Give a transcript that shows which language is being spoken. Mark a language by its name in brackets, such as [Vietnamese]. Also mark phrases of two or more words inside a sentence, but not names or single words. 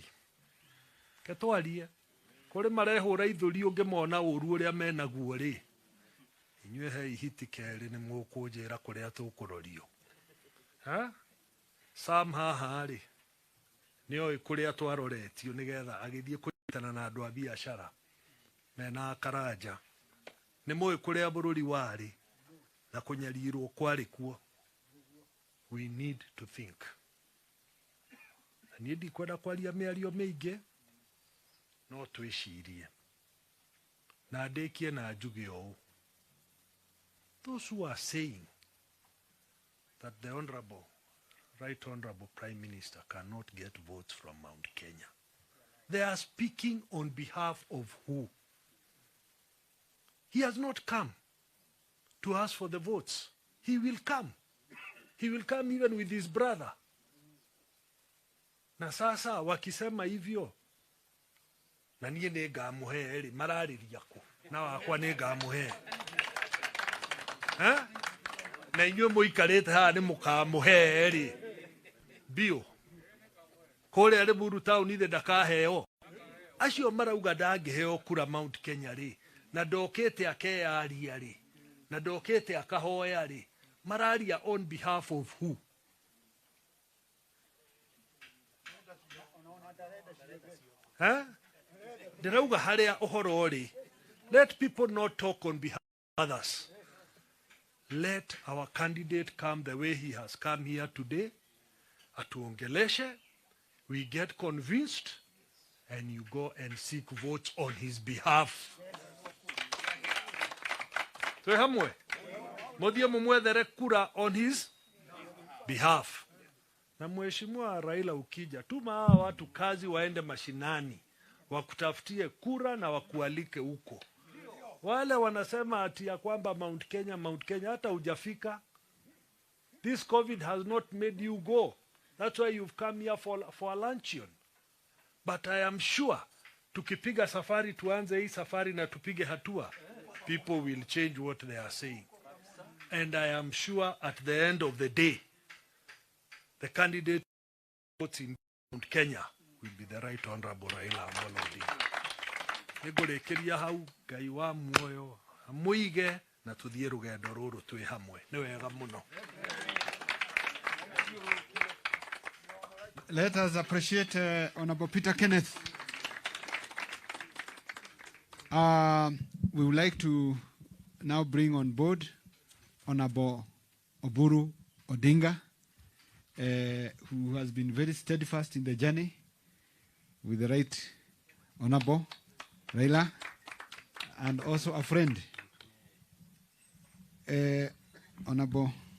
[Kikuyu] Ketwarie kũrĩ marehũra ithũri ũngĩmona ũru ũrĩa menaguo rĩ, inyuĩ he ihiti kerĩ nĩ mũkũnjĩra kũrĩa tũkũrorio. Sam haha rĩ, nĩoĩ kũrĩa twaroretio nĩgetha agĩthiĩ kũnyitana na andũ a biacara mena karanja. Nĩ mũĩ kũrĩa bũrũri warĩ na kũnyarirwo kwarĩ kuo. [English] We need to think. [Kikuyu] Na niĩ ndikwenda kwaria mĩario mĩingĩ, no twĩcirie. Na ndĩkie na njuge ũũ. [English] Those who are saying that the Right Honorable Prime Minister cannot get votes from Mount Kenya, they are speaking on behalf of who? He has not come to ask for the votes. He will come. He will come even with his brother. [Swahili] Na sasa wakisema hivyo, [Kikuyu] na niĩ nĩ ngamũhe rĩ, mararĩria kũ? Na wakwa nĩ ngamũhe. Na inyuĩ mũikarĩte haha nĩ mũkamũhe rĩ, bio. Kũrĩa Limuru town ithe ndakaheo. Acio marauga ndangĩheo kura Mount Kenya rĩ, na ndokĩte akeyaria rĩ, na ndokĩte akahoya rĩ, mararia [English] on behalf of who? [Kikuyu] Ndĩrauga harĩa ũhoro rĩ, [English] let people not talk on behalf of others. Let our candidate come the way he has come here today. Atuongeleshe, we get convinced, and you go and seek votes on his behalf. [Kikuyu] So hamwe, modie mumwethere kura [English] on his behalf. [Swahili] Na mheshimiwa Raila ukija, tuma hawa watu kazi waende mashinani, wakutafutie kura na wakualike huko. Wale wanasema ati ya kwamba Mount Kenya, hata hujafika. [English] This COVID has not made you go. That's why you've come here for a luncheon. But I am sure, [Swahili] tukipiga safari, tuanze hii safari na tupige hatua, [English] people will change what they are saying. And I am sure at the end of the day, the candidate votes in Mount Kenya will be the Right Honorable Raila Amolo Odinga. [Kikuyu] Nĩngũrĩkĩria hau, Ngai wa muoyo amũige na tũthiĩ rũgendo rũrũ twĩ hamwe. Nĩ wega mũno. [English] Let us appreciate Honorable Peter Kenneth. We would like to now bring on board Honorable Oburu Odinga, who has been very steadfast in the journey with the Right Honorable Raila, and also a friend, Honorable.